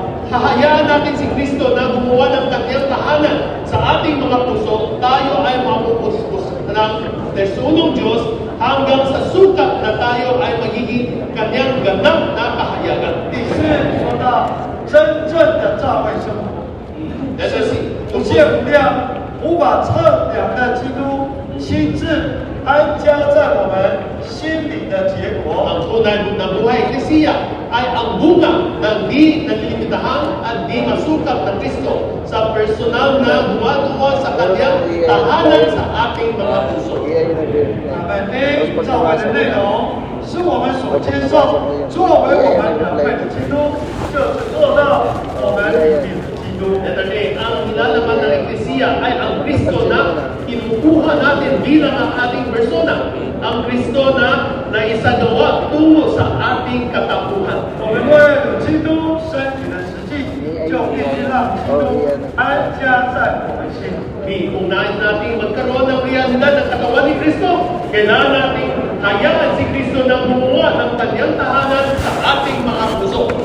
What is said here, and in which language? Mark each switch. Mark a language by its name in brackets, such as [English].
[Filipino] hahayaan natin si Kristo na gumawa ng kanyang tahanan sa ating mga puso, tayo ay mapupuspos ng tersunong Diyos hanggang sa sukat na tayo ay magiging kanyang ganap na kahayagan. [Chinese] 第四说到真正的教会生活， [English] Let us see. [Chinese] 无限无量、无法测量的基督亲自安家在我们心里的结果。 [Filipino] Ang tunay ng buhay Eklesiya ay ang bunga ng di nalilimitahan at di masukap na Kristo sa personal na gumagawa sa kanyang tahanan sa ating mga puso. [Chinese] 阿门。 A 教会的内容是我们所接受作为我们人会的基督，就是做到我们里面的基督。 [English] Letter A, [Filipino] ang nilalaman ng Eklesiya ay ang Kristo na kinukuha natin bilang ang ating persona. Ang Kristo na naisagawa tungo sa ating katapuhan. [Chinese] 我们为了基督身体的实际，就必须让基督安家在我们心里。 [Filipino] Kung nais natin magkaroon ng realidad ng katawan ni Kristo, kailangan natin hayaan si Kristo na gumawa ng kanyang tahanan sa ating mga puso.